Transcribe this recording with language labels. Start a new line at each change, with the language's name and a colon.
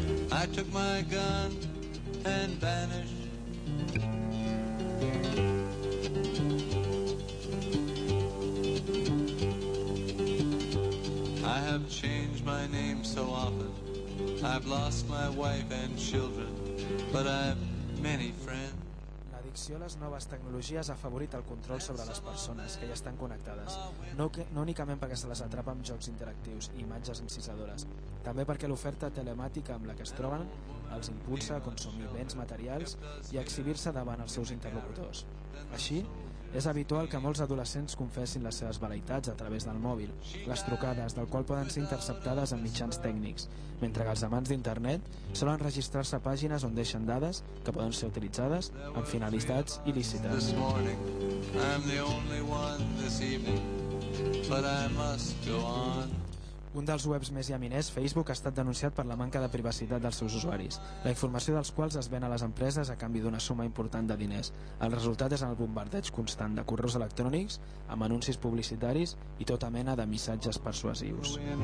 English: I took my gun and vanished. I have changed my name so often. I've lost my wife and children, but I've many friends.
Catalan: L'addicció a les noves tecnologies ha afavorit el control sobre les persones que ja estan connectades, no únicament perquè se les atrapa amb jocs interactius i imatges encisadores, també perquè l'oferta telemàtica amb la que es troben els impulsa a consumir béns materials i a exhibir-se davant els seus interlocutors. Així, és habitual que molts adolescents confessin les seves veleitats a través del mòbil, les trucades del qual poden ser interceptades amb mitjans tècnics, mentre que els amants d'internet solen registrar-se a pàgines on deixen dades que poden ser utilitzades amb finalitats il·lícites.
English: I'm the only one this evening, but I must go on.
Catalan: Un dels webs més llaminers, Facebook, ha estat denunciat per la manca de privacitat dels seus usuaris, la informació dels quals es ven a les empreses a canvi d'una suma important de diners. El resultat és el bombardeig constant de correus electrònics amb anuncis publicitaris i tota mena de missatges persuasius.